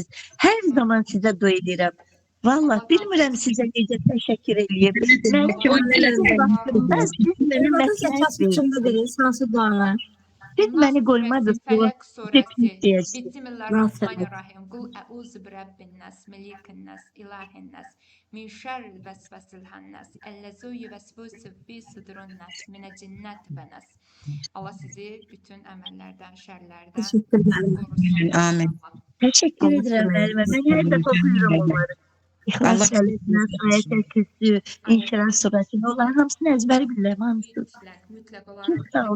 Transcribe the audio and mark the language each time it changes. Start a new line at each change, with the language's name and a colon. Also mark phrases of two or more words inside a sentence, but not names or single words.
Azerbaijani: Hər zaman sizə dua eləyirəm. Vallahi bilmirəm sizə necə təşəkkür eləyim. Mən ki, siz mənə məsləhət verdiniz. Siz məni qoymadınız bu Fələq surəsi. deyəcək.
Arabic: بسم الله الرحمن الرحيم. قل أعوذ برب الناس، ملك الناس، إله الناس، من شر الوسواس الخناس، الذي يوسوس في صدور الناس، من الجنة والناس.
Azerbaijani: Allah sizi bütün əməllərdən, şərlərdən korusun. Amin. Təşəkkür edirəm müəllimə. Mən hər dəfə oxuyuram onları. İxlas Allah Sələtnaz, Ayət-əl Kürsü, İnşirah surəsini, onların hamısını əzbəri bilirəm, hamısı. Mütləq Çox olaraq. sağ olun.